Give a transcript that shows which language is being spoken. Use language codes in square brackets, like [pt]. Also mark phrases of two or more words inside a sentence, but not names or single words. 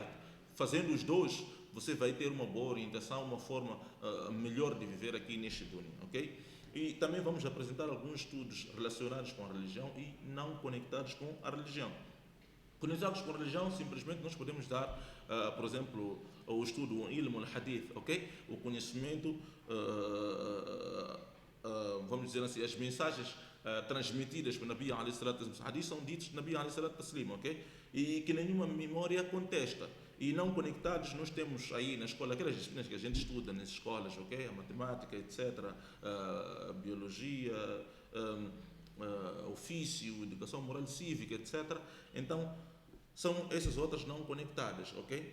[pt] Fazendo os dois, você vai ter uma boa orientação, uma forma melhor de viver aqui neste dunya, ok? E também vamos apresentar alguns estudos relacionados com a religião e não conectados com a religião. Conectados com a religião, simplesmente nós podemos dar, por exemplo, o estudo, o [ar] علم الحديث, [pt] ok? O conhecimento, vamos dizer assim, as mensagens transmitidas por [ar] نبي عليه الصلاة التسليم, [pt] hadith são ditos de [ar] نبي عليه الصلاة التسليم, [pt] ok? E que nenhuma memória contesta. E não conectados, nós temos aí na escola aquelas disciplinas que a gente estuda nas escolas, ok? A matemática, etc., a biologia, ofício, educação moral e cívica, etc. Então, são essas outras não conectadas, ok?